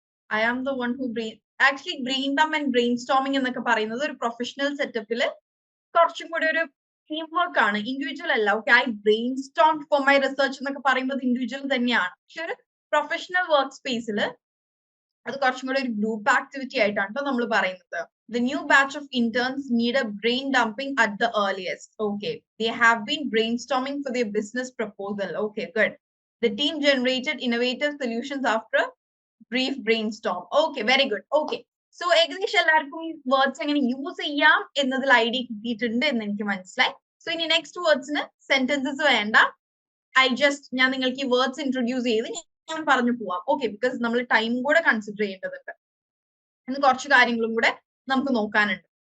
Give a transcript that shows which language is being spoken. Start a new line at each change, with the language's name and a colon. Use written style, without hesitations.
English: I am the one who actually brain dump and brainstorming
Malayalam: എന്നൊക്കെ പറയുന്നത് ഒരു professional സെറ്റപ്പിൽ കുറച്ചും കൂടി ഒരു ടീം വർക്ക് ആണ്, ഇൻഡിവിജ്വൽ അല്ല. Okay,
English: I brainstorm for my research
Malayalam: എന്നൊക്കെ പറയുന്നത് ഇൻഡിവിജ്വൽ തന്നെയാണ്. പക്ഷെ ഒരു പ്രൊഫഷണൽ വർക്ക് സ്പേസിൽ അത് കുറച്ചും കൂടി ഒരു ഗ്രൂപ്പ് ആക്ടിവിറ്റി ആയിട്ടാണ് നമ്മൾ പറയുന്നത്.
English: The new batch of interns need a brain dumping at the earliest. Okay, they have been brainstorming for their business proposal. Okay, good. The team generated innovative solutions after a brief brainstorm. Okay, very good.
Malayalam: Okay, so ഏകദേശം എല്ലാവർക്കും ഈ words എങ്ങനെ use ചെയ്യാം എന്നതിൽ idea കിട്ടിയിട്ടുണ്ട് എന്ന് എനിക്ക് മനസ്സിലായി. സോ ഇനി നെക്സ്റ്റ് വേർഡ്സിന് സെന്റൻസസ് വേണ്ട. ഞാൻ നിങ്ങൾക്ക് ഈ വേർഡ്സ് ഇൻട്രൊഡ്യൂസ് ചെയ്ത് ഞാൻ പറഞ്ഞു പോവാം. ഓക്കെ, ബിക്കോസ് നമ്മൾ ടൈം കൂടെ കൺസിഡർ ചെയ്യേണ്ടതുണ്ട്. ഇന്ന് കുറച്ച് കാര്യങ്ങളും കൂടെ നമുക്ക് നോക്കാനുണ്ട്.